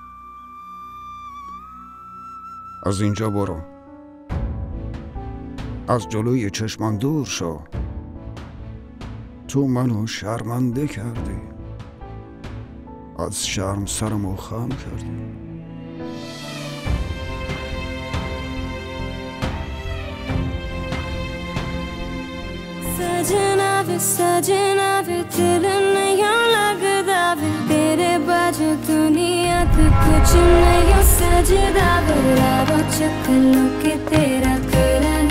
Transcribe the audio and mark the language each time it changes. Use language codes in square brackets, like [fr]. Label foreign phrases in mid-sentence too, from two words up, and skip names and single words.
[fa] از اینجا برو، از جلوی چشمان دور شو. تو منو شرمنده کردی، از شرم سرمو خم کردی. [pa] ਸਜਨਾ ਵੇ ਦਿਲ ਨਹੀਂ ਲਗਦਾ ਵੇ ਤੇਰੇ ਬਾਜੂ ਦੁਨੀਆ ਤੋ ਕੁਝ ਨਹੀਂ ਸਜਦਾ ਵੇ ਰਾਵੋ ਚਕਲੋ ਕੇ ਤੇਰਾ